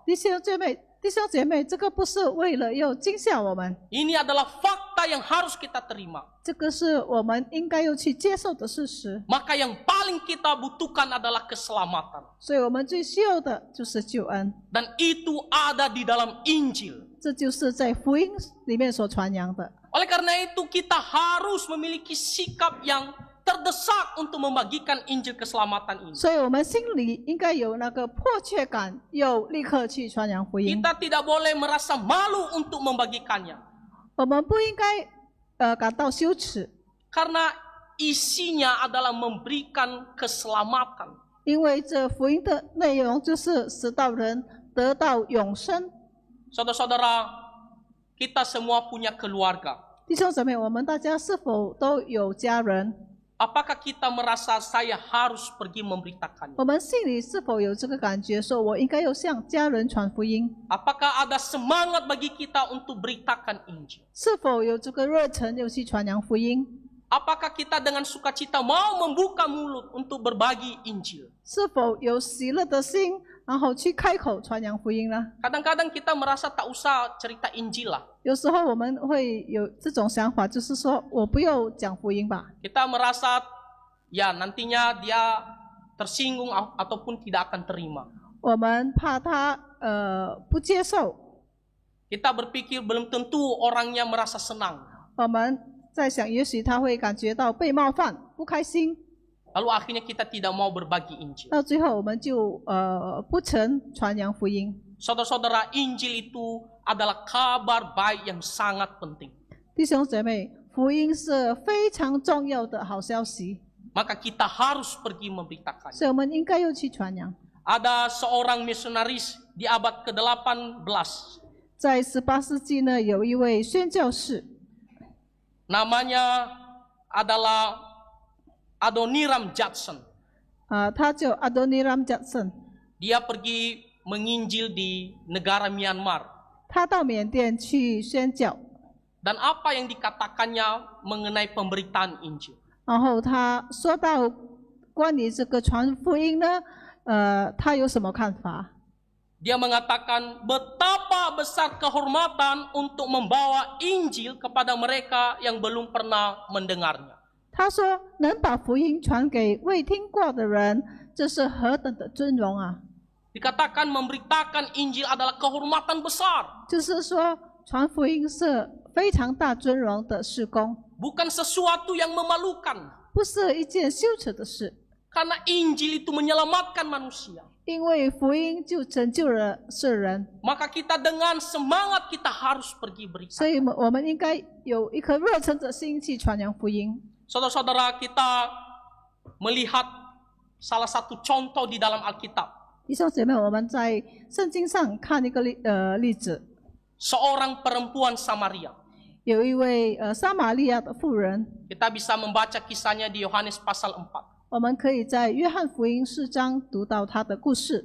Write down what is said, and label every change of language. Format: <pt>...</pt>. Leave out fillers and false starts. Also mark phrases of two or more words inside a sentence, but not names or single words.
<zh>弟兄姐妹，这个不是为了要惊吓我们，</zh> <id>Ini adalah fakta yang harus kita terima.</id> <zh>这个是我们应该要去接受的事实。</zh> <id>Maka yang paling kita butuhkan adalah keselamatan.</id> <zh>所以我们最需要的就是救恩，</zh> <id>Dan itu ada di dalam Injil.</id> <zh>这就是在福音里面所传扬的。</zh> <id>Oleh karena itu kita harus memiliki sikap yang terdesak untuk membagikan Injil keselamatan ini.</id> <zh>所以我们心里应该有那个迫切感，要立刻去传扬福音。</zh> <id>Kita tidak boleh merasa malu untuk membagikannya.</id> <zh>我们不应该感到羞耻，</zh> <id>Karena isinya adalah memberikan keselamatan.</id> <zh>因为这福音的内容就是使到人得到永生。</zh> <id>Saudara-saudara, kita semua punya keluarga.</id> <zh>弟兄姊妹，我们大家是否都有家人？</zh> <id>Apakah kita merasa saya harus pergi memberitakannya?</id> <zh>我们心里是否有这个感觉，说我应该要向家人传福音？</zh> <id>Apakah ada semangat bagi kita untuk beritakan Injil?</id> <zh>是否有这个热忱要去传扬福音？</zh> <id>Apakah kita dengan sukacita mau membuka mulut untuk berbagi Injil?</id> <zh>是否有喜乐的心，然后去开口传扬福音呢？</zh> <id>Kadang-kadang kita merasa tak usah cerita Injil lah.</id> <zh>有时候我们会有这种想法，就是说我不要讲福音吧，</zh> <id>Kita merasa ya nantinya dia tersinggung ataupun tidak akan terima.</id> <zh>我们怕他不接受，</zh> <id>Kita berpikir belum tentu orangnya merasa senang.</id> <zh>我们在想，也许他会感觉到被冒犯、不开心，</zh> <id>Lalu akhirnya kita tidak mau berbagi Injil.</id> <zh>到最后我们就不曾传扬福音。</zh> <id>Saudara-saudara, Injil itu adalah kabar baik yang sangat penting.</id> <zh>弟兄姐妹，福音是非常重要的好消息，</zh> <id>Maka kita harus pergi memberitakannya.</id> <zh>所以我们应该要去传扬。</zh> <id>Ada seorang misionaris di abad ke-18.</id> <zh>在18世纪呢，有一位宣教士，</zh> <id>Namanya adalah Adoniram Judson.</id> <zh>他叫阿多尼拉姆贾森，</zh> <id>Dia pergi menginjil di negara Myanmar.</id> <zh>他到缅甸去宣教，</zh> <id>Dan apa yang dikatakannya mengenai pemberitaan Injil?</id> <zh>然后他说到关于这个传福音呢，他有什么看法？</zh> <id>Dia mengatakan betapa besar kehormatan untuk membawa Injil kepada mereka yang belum pernah mendengarnya.</id> <zh>他说能把福音传给未听过的人，这是何等的尊荣啊！</zh> <id>Dikatakan memberitakan Injil adalah kehormatan besar.</id> <zh>就是说传福音是非常大尊荣的事工。</zh> <id>bukan sesuatu yang memalukan.</id> <zh>不是一件羞耻的事，</zh> <id>Karena Injil itu menyelamatkan manusia.</id> <zh>因为福音就拯救了世人，</zh> <id>Maka kita dengan semangat kita harus pergi berita.</id> <zh>所以我们应该有一颗热忱的心去传扬福音。</zh> <id>Saudara-saudara, kita melihat salah satu contoh di dalam Alkitab.</id> <zh>弟兄姐妹，我们在圣经上看一个例子，</zh> <id>Seorang perempuan Samaria.</id> <zh>有一位撒玛利亚的妇人，</zh> <id>Kita bisa membaca kisahnya di Yohanes pasal 4.</id> <zh>我们可以在约翰福音4章读到她的故事。</zh>